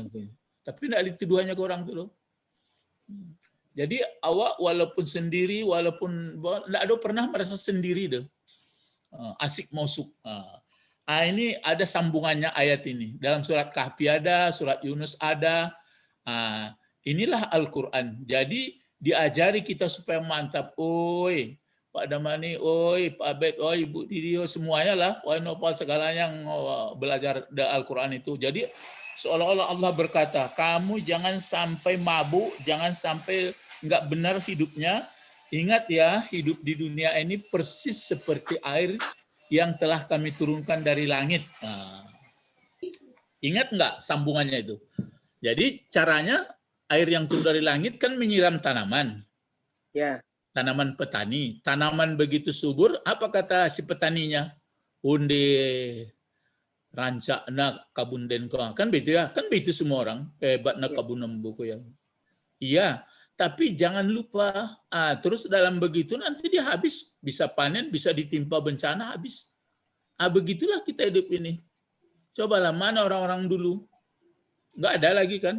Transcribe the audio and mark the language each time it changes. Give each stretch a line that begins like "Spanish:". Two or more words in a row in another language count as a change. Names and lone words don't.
Indonesian: Tapi tidak dituduhannya ke orang tuh loh. Jadi awak walaupun sendiri, walaupun tidak ada pernah merasa sendiri deh. Asik mausuk. Ini ada sambungannya ayat ini. Dalam surat Kahfi ada, surat Yunus ada. Inilah Al-Quran. Jadi diajari kita supaya mantap. Oi, Pak Damani, oi, Pak Bet, oi, Ibu Didio, semuanya lah. Oi, Nopal, segala yang belajar Al-Quran itu. Jadi seolah-olah Allah berkata, kamu jangan sampai mabuk, jangan sampai nggak benar hidupnya, Ingat ya, hidup di dunia ini persis seperti air yang telah kami turunkan dari langit. Nah, ingat nggak sambungannya itu? Jadi caranya air yang turun dari langit kan menyiram tanaman. Ya. Tanaman petani. Tanaman begitu subur, apa kata si petaninya?
Minangkabau: Unde rancak nak kabun den ko.
Indonesian: Kan begitu ya? Kan begitu semua orang.
Minangkabau: Hebat nak kabun buku ya.
Indonesian: Iya, tapi jangan lupa, terus dalam begitu nanti dia habis, bisa panen, bisa ditimpa bencana, habis. Begitulah kita hidup ini. Cobalah mana orang-orang dulu, nggak ada lagi kan?